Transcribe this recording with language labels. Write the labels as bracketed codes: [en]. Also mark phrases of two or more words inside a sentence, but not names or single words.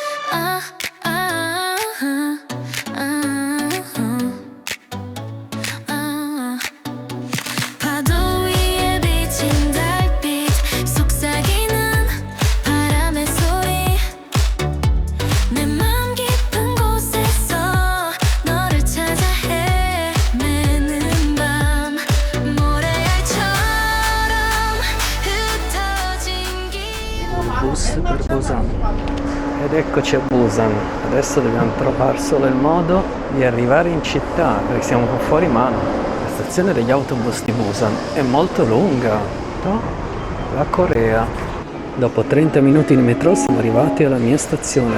[ko] 아, 아, 파도 위에 비친 달빛 속삭이는 바람의 소리 내 맘 깊은 곳에서 너를 찾아 헤매는 밤 모래알처럼 흩어진 기억 [it] Bus per Busan. Ed eccoci a Busan. Adesso dobbiamo trovare solo il modo di arrivare in città perché siamo fuori mano. La stazione degli autobus di Busan è molto lunga, no? La Corea. Dopo 30 minuti di metro siamo arrivati alla mia stazione.